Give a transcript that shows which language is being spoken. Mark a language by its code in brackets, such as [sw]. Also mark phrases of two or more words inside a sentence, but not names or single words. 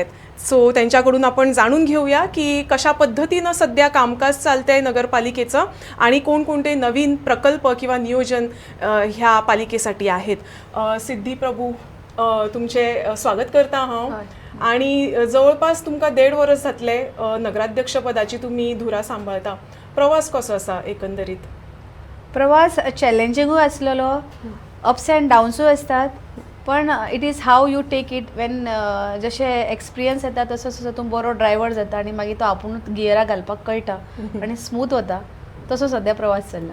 [mr] सो त्यांच्याकडून आपण जाणून घेऊया की कशा पद्धतीनं सध्या कामकाज चालतंय नगरपालिकेचं आणि कोणकोणते नवीन प्रकल्प किंवा नियोजन ह्या पालिकेसाठी आहेत। [kok] सिद्धी प्रभू, तुमचे स्वागत करता हांव। आणि जवळपास तुमका 1.5 वर्ष जातले नगराध्यक्षपदाची तुम्ही धुरा सांभाळता। प्रवास कसो आसा एकंदरीत? प्रवास चॅलेंजिंगूय आसलेलो, [en] ups and downsuy [kok] असतात, पण [en] it is how you take it when [kok] जशे एक्सपिरियन्स येता तसो तसो तूं बरो ड्रायव्हर जाता आणि मागीर तो आपुणूच गियरा घालपाक कळटा आणि स्मूथ वता, तसो सध्या प्रवास चल्ला।